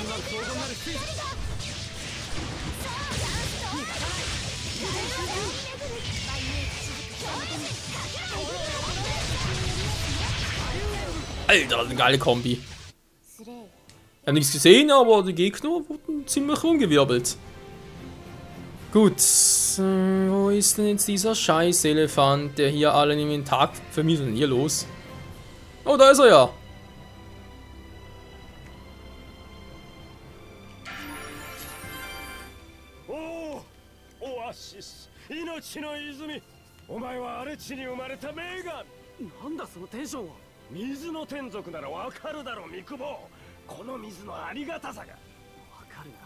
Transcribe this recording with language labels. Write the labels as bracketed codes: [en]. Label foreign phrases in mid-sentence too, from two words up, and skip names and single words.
[de] Alter, eine geile Kombi. Ich habe nichts gesehen, aber die Gegner wurden ziemlich rumgewirbelt. Gut, wo ist denn jetzt dieser scheiß Elefant, der hier allen Inventar vermittelt? Hier los. Oh, da ist er ja. [ja] Oh, Oasis, 命の泉。お前は荒れ地に生まれた名眼。なんだそのテンションは。水の天族ならわかるだろ、三久保。この水のありがたさが。わかるな。